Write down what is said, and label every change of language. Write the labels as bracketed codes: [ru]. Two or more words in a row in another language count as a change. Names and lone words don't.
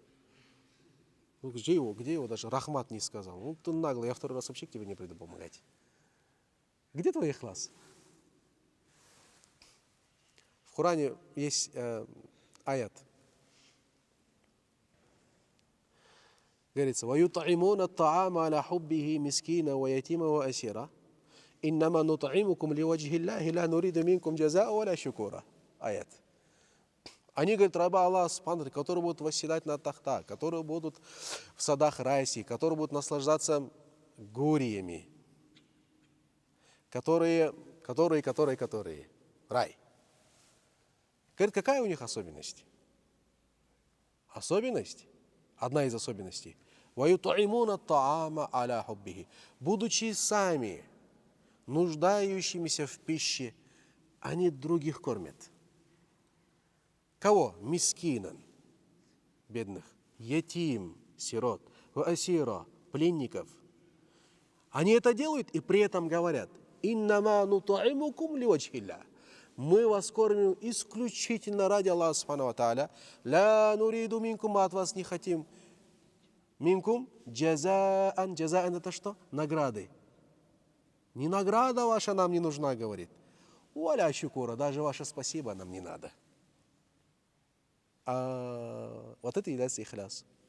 [ru] Ну, где его даже рахмат не сказал. Ну, ты наглый, я второй раз вообще к тебе не приду помогать. Где твой ихлас? В Коране есть аят. Говорится, [ar] وَيُطْعِمُونَ الطَّعَامَ عَلَى حُبِّهِ مِسْكِينًا وَيَتِيمًا وَأَسِيرًا إِنَّمَا نُطْعِمُكُمْ لِوَجْهِ اللَّهِ لَا نُرِيدُ مِنْكُمْ جَزَاءً وَلَا شُكُورًا. Аят. [ru] Они, говорят, рабы Аллаха, которые будут восседать на тахтах, которые будут в садах райских, которые будут наслаждаться гуриями, которые, рай. Говорит, какая у них особенность? Особенность, одна из особенностей, [ar] وَيُطْعِمُونَ الطَّعَامَ عَلَى حُبِّهِ, [ru] будучи сами нуждающимися в пище, они других кормят. Кого? Мискинан, бедных, етим, сирот, асира, пленников. Они это делают и при этом говорят, [ar] «إنما نطعمكم لوجه الله». [ru] Мы вас кормим исключительно ради Аллаха [ar] سبحانه وتعالى. «لا نريد منكم», [ru] от вас не хотим. [ar] منكم جزاء. [ru] Джазаан это что? Награды. Не награда ваша нам не нужна, говорит. [ar] ولا شكورا, [ru] даже ваше спасибо нам не надо. А вот это является ихляс.